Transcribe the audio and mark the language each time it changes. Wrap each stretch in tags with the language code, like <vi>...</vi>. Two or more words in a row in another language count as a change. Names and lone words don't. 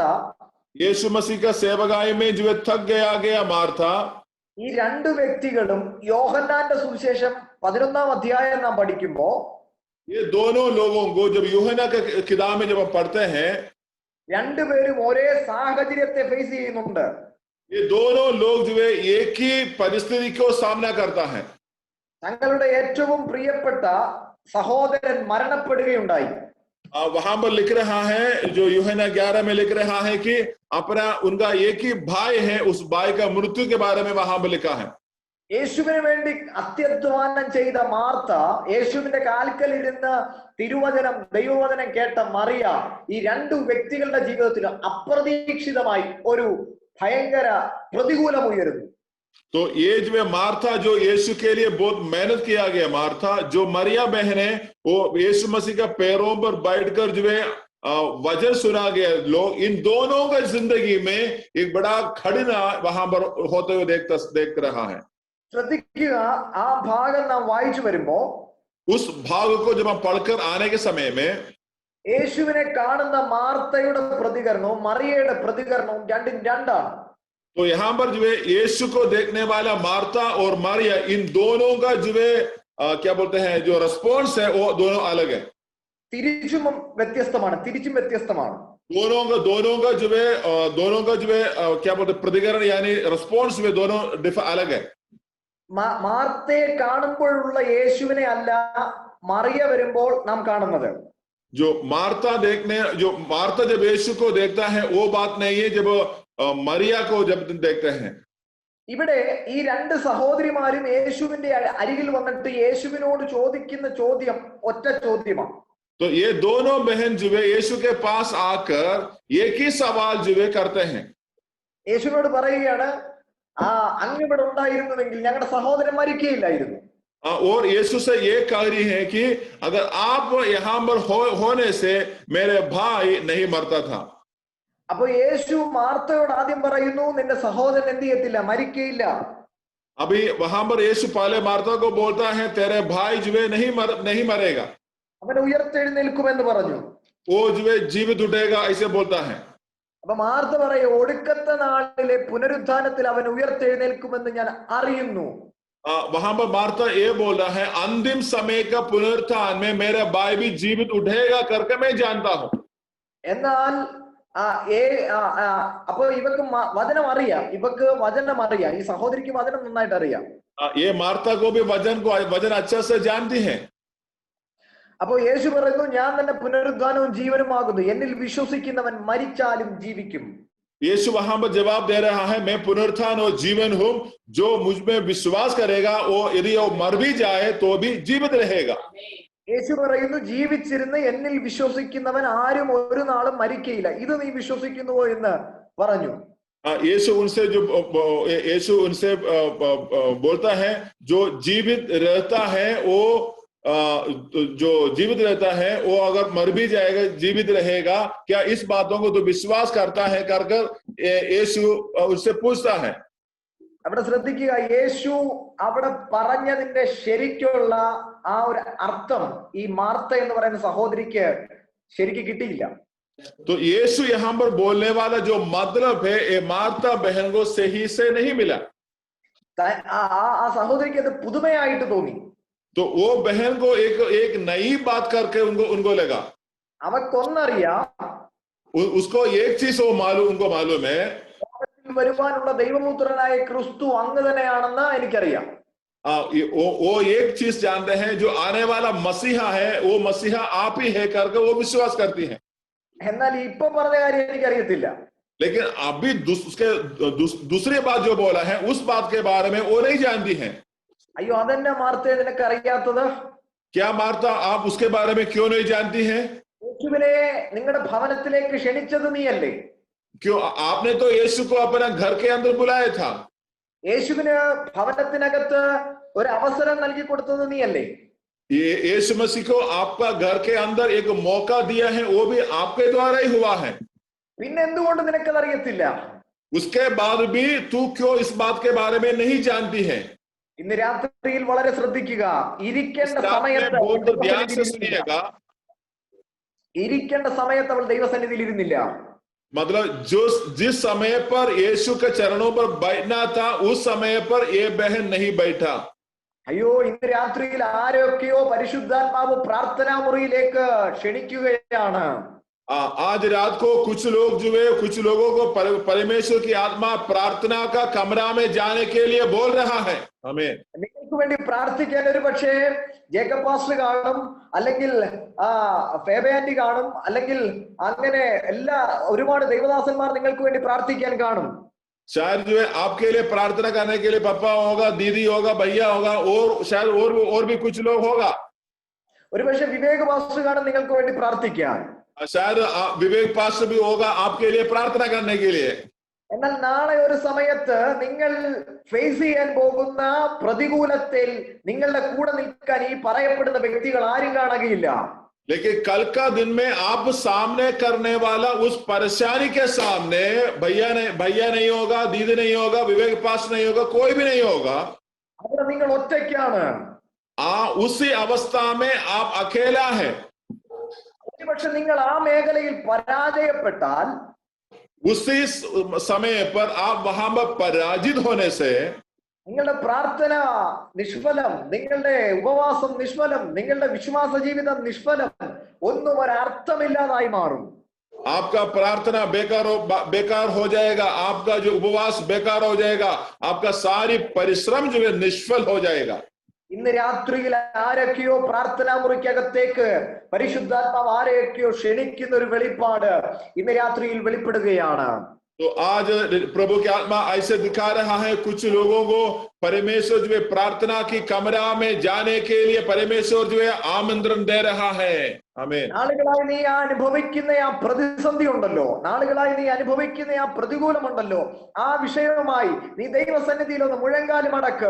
<hi>यीशु मसीह का सेवकाई में जो थक गया मार्था,</hi> <ml>ഈ രണ്ടു വ്യക്തികളും യോഹന്നാന്റെ സുവിശേഷം 11-ാം അധ്യായം നാം പഠിക്കുമ്പോൾ</ml> <hi>ये दोनों लोगों को जब यूहन्ना के किताब में जब हम पढ़ते हैं,</hi> <ml>രണ്ടുപേരും ഒരേ സാഹചര്യത്തെ ഫേസ് ചെയ്യുന്നുണ്ട്.</ml> <hi>ये दोनों लोग जो है एक ही परिस्थिति को सामना करता है.</hi> <ml>തങ്ങളുടെ ഏറ്റവും പ്രിയപ്പെട്ട സഹോദരൻ മരണപ്പെടുകയുണ്ടായി.</ml> <hi>वहां पर लिख रहा है, जो यूहन्ना 11 में लिख रहा है कि अपना उनका एक ही भाई है, उस भाई का मृत्यु के बारे में वहां पर लिखा है.</hi> <ml>യേശുവിന് വേണ്ടി അത്യധ്വാനം ചെയ്ത മാർത്ത, യേശുവിന്റെ കാൽക്കൽ ഇരുന്ന് തിരുവചനം ദൈവവചനം കേട്ട മറിയ, ഈ രണ്ടു വ്യക്തികളുടെ ജീവിതത്തിൽ അപ്രതീക്ഷിതമായി ഒരു ഭയങ്കര പ്രതികൂലം ഉയരുന്നു.</ml> <hi>तो ये जो मार्था जो यीशु के लिए बहुत मेहनत किया गया, मार्था जो मरिया बहन है वो यीशु मसीह का पैरों पर बैठकर जो है वचन सुना गया. लोग इन दोनों का जिंदगी में एक बड़ा खड़ना वहां पर होते हुए देख रहा है.</hi> <ml>ശ്രദ്ധിക്കുക, ആ ഭാഗം നാം വായിച്ചു വരുമ്പോ</ml> <hi>उस भाग को जब हम पढ़कर आने के समय में</hi> <ml>യേശുവിനെ കാണുന്ന മാർത്തയുടെ പ്രതികരണവും മറിയയുടെ പ്രതികരണവും രണ്ടും രണ്ടാണ്.</ml> <hi>तो यहाँ पर जो है यीशु को देखने वाला मार्था और मरिया, इन दोनों का जो है क्या बोलते हैं, जो रिस्पॉन्स है वो दोनों अलग है.</hi> <ml>തിരിച്ചും വ്യത്യസ്തമാണ്.</ml> <hi>दोनों का जो है क्या बोलते हैं, प्रतिകരണം यानी रिस्पॉन्स में दोनों अलग है.</hi> <ml>മാർത്തയെ കാണുമ്പോഴുള്ള യേശുവിനെ അല്ല മറിയ വരുമ്പോൾ നാം കാണുന്നത്.</ml> <hi>जो मार्था जब यीशु को देखता है वो बात नहीं है जब मरिया को जब देखते हैं.</hi> <ml>ഇവിടെ ഈ രണ്ട് സഹോദരിമാരും യേശുവിന്റെ അരികിൽ വന്നിട്ട് യേശുവിനോട് ചോദിക്കുന്ന ചോദ്യം ഒറ്റ ചോദ്യമാണ്.</ml> <hi>तो ये दोनों बहन जो है यीशु के पास आकर एक ही सवाल जो है करते हैं.</hi> <ml>യേശുവിനോട് പറയുകയാണ്, അങ്ങ് ഇവിടെ ഉണ്ടായിരുന്നുവെങ്കിൽ ഞങ്ങളുടെ സഹോദരൻ മരിക്കുകയില്ലായിരുന്നു.</ml> <hi>और यीशु से ये कह रही है कि अगर आप यहाँ पर होने से मेरे भाई नहीं मरता था.</hi> <ml>അപ്പൊ യേശു മാർത്തയോട് ആദ്യം പറയുന്നു, നിന്റെ സഹോദരൻ എന്ത് ചെയ്യത്തില്ല, മരിക്കയില്ല.</ml> <hi>अभी वहां पर यीशु पहले मार्था को बोलता है तेरे भाई जो है नहीं मरेगा,</hi> <ml>അവൻ ഉയർത്തെഴുന്നേൽക്കുമെന്ന് പറഞ്ഞു.</ml> <hi>वो जो है जीवित उठेगा ऐसे बोलता है.</hi> <ml>അപ്പൊ മാർത്ത പറയും, ഒടുക്കത്തെ നാളിലെ പുനരുത്ഥാനത്തിൽ അവൻ ഉയർത്തെഴുന്നേൽക്കുമെന്ന് ഞാൻ അറിയുന്നു.</ml> <hi>वहां पर मार्था ये बोल रहा है अंतिम समय का पुनरुत्थान में मेरा भाई भी जीवित उठेगा करके मैं जानता हूं.</hi> <ml>എന്നാൽ അപ്പൊ ഇവക്ക് വചനം അറിയാം, ഈ സഹോദരിക്ക് വചനം നന്നായിട്ട് അറിയാം.</ml> <hi>ये मार्था को भी वचन अच्छा से जानती है.</hi> <ml>അപ്പൊ യേശു പറയുന്നു, ഞാൻ തന്നെ പുനരുദ്ധാനവും ജീവനുമാകുന്നു, എന്നിൽ വിശ്വസിക്കുന്നവൻ മരിച്ചാലും ജീവിക്കും.</ml> <hi>यीशु वहां पर जवाब दे रहा है, मैं पुनरुत्थान और जीवन हूं, जो मुझ में विश्वास करेगा वो यदि वो मर भी जाए तो भी जीवित रहेगा.</hi> <ml>യേശു പറയുന്നു, ജീവിച്ചിരുന്ന് എന്നിൽ വിശ്വസിക്കുന്നവൻ ആരും ഒരു നാളും മരിക്കയില്ല. ഇത് നീ വിശ്വസിക്കുന്നുവോ എന്ന് പറഞ്ഞു.</ml> <hi>यीशु उनसे बोलता है, जो जीवित रहता है वो जो जीवित रहता है वो अगर मर भी जाएगा जीवित रहेगा, क्या इस बातों को तो विश्वास करता है कर യേശു उससे पूछता है।</hi> <ml>അവിടെ ശ്രദ്ധിക്കുക, യേശു അവിടെ പറഞ്ഞതിന്റെ ശരിക്കുള്ള ആ ഒരു അർത്ഥം ഈ മാർത്ത എന്ന് പറയുന്ന സഹോദരിക്ക് ശരിക്ക് കിട്ടിയില്ല.</ml> <hi>तो यीशु यहाँ पर बोलने वाला जो मतलब है ये मार्ता बहन को सही से नहीं मिला.</hi> <ml>ആ സഹോദരിക്ക് അത് പുതുമയായിട്ട് തോന്നി.</ml> <hi>तो वो बहन को एक नई बात करके उनको लगा.</hi> <ml>അവക്കൊന്നറിയാം,</ml> <hi>उसको एक चीज उनको मालूम है,</hi> <ml>വരുവാനുള്ള ദൈവപുത്രനായ ക്രിസ്തു അങ്ങ് തന്നെയാണെന്ന് എനിക്കറിയാം.</ml> <hi>वो एक चीज जानते हैं, जो आने वाला मसीहा है वो मसीहा आप ही है करके वो विश्वास करती है.</hi> <ml>എന്നാൽ ഇപ്പൊ പറഞ്ഞ കാര്യം എനിക്കറിയത്തില്ല.</ml> <hi>लेकिन अभी उसके दूसरी बात जो बोला है उस बात के बारे में वो नहीं जानती है.</hi> <ml>അയ്യോ, അതെന്നെ മാർത്തേ നിനക്ക് അറിയാത്തത്?</ml> <hi>क्या मार्ता आप उसके बारे में क्यों नहीं जानती है?</hi> <ml>യേശുവിനെ നിങ്ങളുടെ ഭവനത്തിലേക്ക് ക്ഷണിച്ചത് നീയല്ലേ?</ml> <hi>क्यों आपने तो यीशु को अपना घर के अंदर बुलाया था.</hi> <ml>യേശുവിന് ഭവനത്തിനകത്ത് ഒരു അവസരം നൽകി കൊടുത്തത് നീയല്ലേ?</ml> <hi>ये यीशु मसीह को आपका घर के अंदर एक मौका दिया है, वो भी आपके द्वारा ही हुआ है.</hi> <ml>പിന്നെ എന്തുകൊണ്ട് നിനക്കത് അറിയത്തില്ല?</ml> <hi>उसके बाद भी तू क्यों इस बात के बारे में नहीं जानती है?</hi> <ml>ഇന്ന് രാത്രിയിൽ വളരെ ശ്രദ്ധിക്കുക. ഇരിക്കേണ്ട സമയത്ത് അവൾ ദൈവസന്നിധിയിൽ ഇരുന്നില്ല.</ml> <hi>मतलब जिस समय पर यीशु के चरणों पर बैठना था उस समय पर ये बहन नहीं बैठा.</hi> <ml>അയ്യോ, ഇന്ന് രാത്രിയിൽ ആരൊക്കെയോ പരിശുദ്ധാത്മാവ് പ്രാർത്ഥനാ മുറിയിലേക്ക് ക്ഷണിക്കുകയാണ്.</ml> <hi>आज रात को कुछ लोगों को परमेश्वर की आत्मा प्रार्थना का कमरा में जाने के लिए बोल रहा है. आमीन.</hi> <ml>നിങ്ങൾക്ക് വേണ്ടി പ്രാർത്ഥിക്കാൻ ഒരു പക്ഷേ ജേക്കബ് പാസ്റ്റർ കാണും, അല്ലെങ്കിൽ ഫേബ ആന്റി കാണും, അല്ലെങ്കിൽ അങ്ങനെ എല്ലാ ഒരുപാട് ദൈവദാസന്മാർ നിങ്ങൾക്ക് വേണ്ടി പ്രാർത്ഥിക്കാൻ കാണും.</ml> <hi>शायद जो है आपके लिए प्रार्थना करने के लिए पापा होगा, दीदी होगा, भैया होगा, और शायद और भी कुछ लोग होगा.</hi> <ml>ഒരു പക്ഷെ വിവേക് പാസ്റ്റർ കാണും നിങ്ങൾക്ക് വേണ്ടി പ്രാർത്ഥിക്കാൻ.</ml> <hi>शायद विवेक पास्टर भी होगा आपके लिए प्रार्थना करने के लिए.</hi> <ml>എന്നാൽ നാളെ ഒരു സമയത്ത് നിങ്ങൾ ഫേസ് ചെയ്യാൻ പോകുന്ന പ്രതികൂലത്തിൽ നിങ്ങളുടെ കൂടെ നിൽക്കാൻ ഈ പറയപ്പെടുന്ന വ്യക്തികൾ ആരും കാണുകയില്ല.</ml> <hi>लेकिन कल का दिन में आप सामने करने वाला उस परेशानी के सामने भैया नहीं होगा, दीदी नहीं होगा, विवेक पास्टर नहीं होगा, कोई भी नहीं होगा.</hi> <ml>അവിടെ നിങ്ങൾ ഒറ്റയ്ക്കാണ്.</ml> <hi>उसी अवस्था में आप अकेला है.</hi> <ml>പക്ഷെ നിങ്ങൾ ആ മേഖലയിൽ പരാജയപ്പെട്ടാൽ,</ml> <hi>उसी समय पर आप वहां पर पराजित होने से</hi> <ml>നിങ്ങളുടെ പ്രാർത്ഥന നിഷ്ഫലം, നിങ്ങളുടെ ഉപവാസം നിഷ്ഫലം, നിങ്ങളുടെ വിശ്വാസ ജീവിതം നിഷ്ഫലം, ഒന്നും ഒരർത്ഥമില്ലാതായി മാറും.</ml> <hi>आपका प्रार्थना बेकार हो जाएगा, आपका जो उपवास बेकार हो जाएगा, आपका सारी परिश्रम जो है निष्फल हो जाएगा.</hi> <ml>ഇന്ന് രാത്രിയിൽ ആരൊക്കെയോ പ്രാർത്ഥനാ മുറിക്കകത്തേക്ക് പരിശുദ്ധാത്മാവ് ആരെയൊക്കെയോ ക്ഷണിക്കുന്ന ഒരു വെളിപ്പാട് ഇന്ന് രാത്രിയിൽ വെളിപ്പെടുകയാണ്.</ml> <hi>तो आज प्रभु की आत्मा ऐसे दिखा रहा है कुछ लोगों को परमेश्वर जो है प्रार्थना की कमरा में जाने के लिए परमेश्वर जो है आमंत्रण दे रहा है. आमीन.</hi> <ml>നാളുകളായി നീ അനുഭവിക്കുന്ന ആ പ്രതിസന്ധി ഉണ്ടല്ലോ, നാളുകളായി നീ അനുഭവിക്കുന്ന ആ പ്രതികൂലമുണ്ടല്ലോ, ആ വിഷയവുമായി നീ ദൈവസന്നിധിയിൽ ഒന്ന് മുഴങ്കാലും അടക്ക്.</ml>